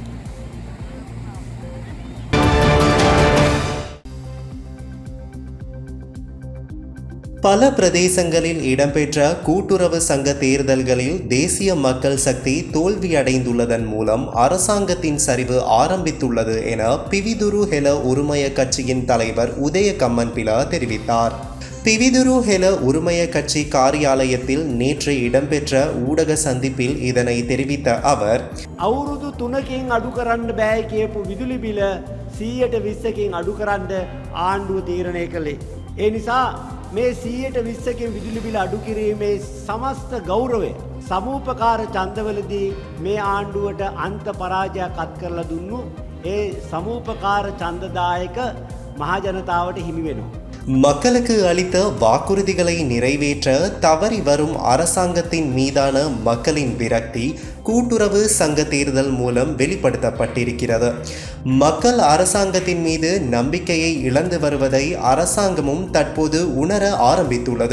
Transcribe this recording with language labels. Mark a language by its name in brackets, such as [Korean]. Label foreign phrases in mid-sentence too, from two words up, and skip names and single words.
[Tamil] பல பிரதேசங்களில் இடம்பெற்ற கூட்டுறவு சங்க தேர்தல்களில் தேசிய மக்கள் சக்தி தோல்வியடைந்துள்ளதன் மூலம் அரசாங்கத்தின் சரிவு ஆரம்பித்துள்ளது என பிவிதுரு ஹெல உரிமைய கட்சியின் தலைவர் உதய கம்மன்பில தெரிவித்தார். பிவிதுரு ஹெல உரிமைய கட்சி காரியாலயத்தில் நேற்று இடம்பெற்ற ஊடக சந்திப்பில் இதனை தெரிவித்த அவர், [Sinhala] අවුරුදු 3කින් අඩු කරන්න බෑ කියපු විදුලි බිල 120කින් අඩු කරන්න ආණ්ඩුව තීරණය කළේ. ඒ නිසා මේ 120කින් විදුලි බිල අඩු කිරීමේ සමස්ත ගෞරවය සමූපකාර ඡන්දවලදී මේ ආණ්ඩුවට අන්ත පරාජයක් අත් කරලා දුන්නු ඒ සමූපකාර ඡන්දදායක මහජනතාවට හිමි වෙනවා. [Tamil] மக்களுக்கு அளித்த வாக்குறுதிகளை நிறைவேற்ற தவறி வரும் அரசாங்கத்தின் மீதான மக்களின் விரக்தி கூட்டுறவு சங்க தேர்தல் மூலம் வெளிப்படுத்தப்பட்டிருக்கிறது. மக்கள் அரசாங்கத்தின் மீது நம்பிக்கையை இழந்து வருவதை அரசாங்கமும் தற்போது உணர ஆரம்பித்துள்ளது.